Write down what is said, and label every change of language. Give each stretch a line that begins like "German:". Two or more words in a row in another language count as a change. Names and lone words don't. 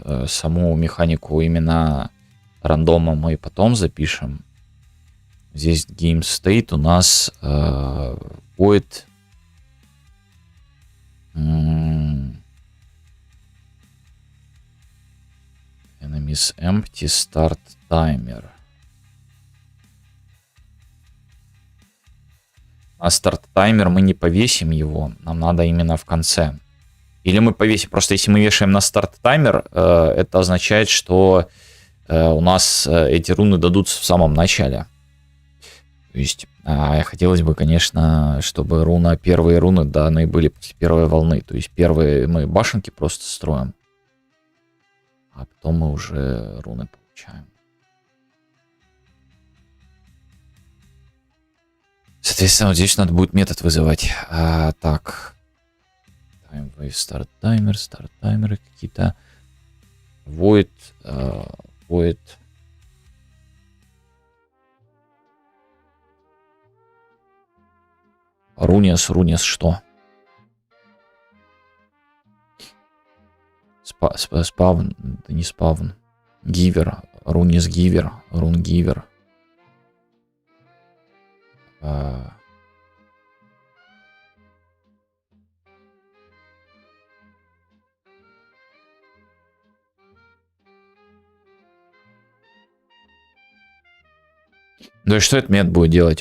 Russian: Саму механику именно рандома мы потом запишем. Здесь
English: Game State
Russian: у нас Void.
English: Enemies empty, start timer.
Russian: А
English: start timer
Russian: мы не повесим его, нам надо именно в конце. Или мы повесим, просто если мы вешаем на
English: start timer,
Russian: это означает, что у нас эти руны дадутся в самом начале. То есть хотелось бы, конечно, чтобы первые руны даны были после первой волны. То есть первые мы башенки просто строим, а потом мы уже руны получаем. Соответственно, вот здесь надо будет метод вызывать. Так.
English: Time wave, start
Russian: таймеры какие-то. Void. Рунес что? Спавн, это не спавн.
English: Giver, Runes giver, rune giver.
Russian: Ну и что этот метод будет делать?